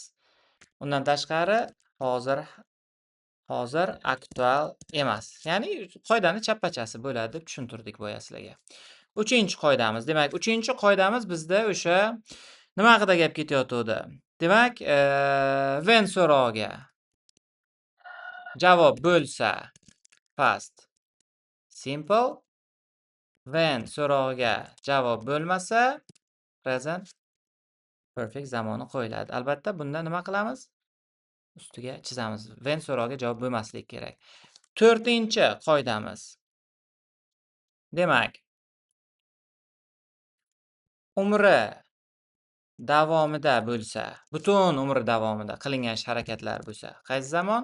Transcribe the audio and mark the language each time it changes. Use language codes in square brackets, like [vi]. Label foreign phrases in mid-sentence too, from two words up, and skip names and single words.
[uz] Undan tashqari hozir aktual emas. Ya'ni qoidani chapachasi bo'ladi deb tushuntirdik boya sizlarga. 3-qoidamiz. Demak, 3-qoidamiz bizda o'sha nima haqida gap ketayotgandi? Demak, when so'roviga javob bo'lsa [en] past simple, [uz] when so'roviga javob bo'lmasa [en] present perfect [uz] zamoni qo'yiladi. Albatta bunda nima qilamiz? Ustiga chizamiz. When so'roviga javob bo'lmasligi kerak. 4-qoidamiz. Demak, umri davomida bo'lsa, butun umri davomida qilingan harakatlar bo'lsa, qaysi zamon?